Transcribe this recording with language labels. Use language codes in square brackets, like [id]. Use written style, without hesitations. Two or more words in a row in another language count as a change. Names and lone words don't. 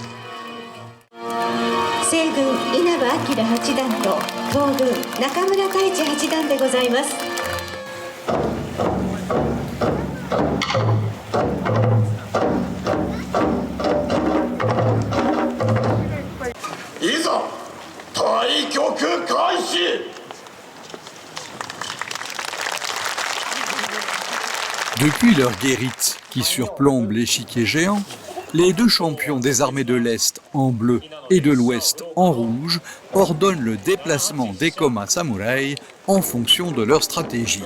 [ja] 西軍稲葉陽八段と東軍中村太一八段でございます。いざ対局開始。 [fr] Depuis leur guérite qui surplombe l'échiquier géant, les deux champions des armées de l'Est en bleu et de l'Ouest en rouge ordonnent le déplacement des Koma samouraïs en fonction de leur stratégie.